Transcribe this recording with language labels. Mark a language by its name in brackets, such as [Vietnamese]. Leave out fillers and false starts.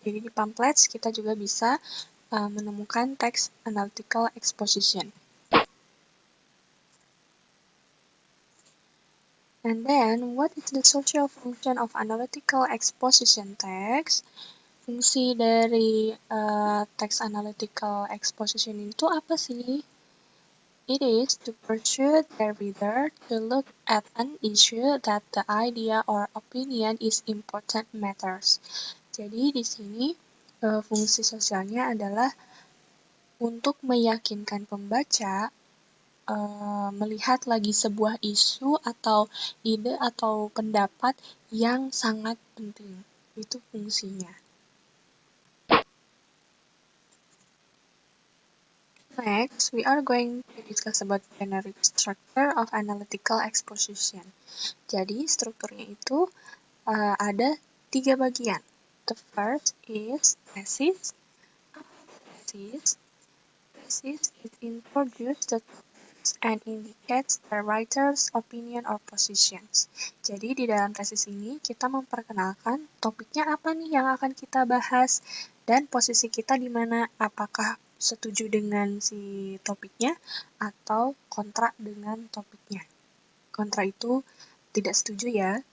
[Indonesian] Jadi di pamphlets kita juga bisa menemukan teks analytical exposition. [English] And then, what is the social function of analytical exposition text? [Indonesian] Fungsi dari teks analytical exposition itu apa sih? [English] It is to persuade the reader to look at an issue that the idea or opinion is important matters. [Indonesian] Jadi di sini fungsi sosialnya adalah untuk meyakinkan pembaca melihat lagi sebuah isu atau ide atau pendapat yang sangat penting. Itu fungsinya. [English] Next, we are going to discuss about generic structure of analytical exposition. [Indonesian] Jadi, strukturnya itu ada 3 bagian. [English] The first is thesis. Thesis is introduce the topics and indicates the writer's opinion or positions. [Indonesian] Jadi, di dalam tesis ini, kita memperkenalkan topiknya apa nih yang akan kita bahas dan posisi kita di mana, apakah setuju dengan si topiknya atau kontra dengan topiknya. Kontra itu tidak setuju ya.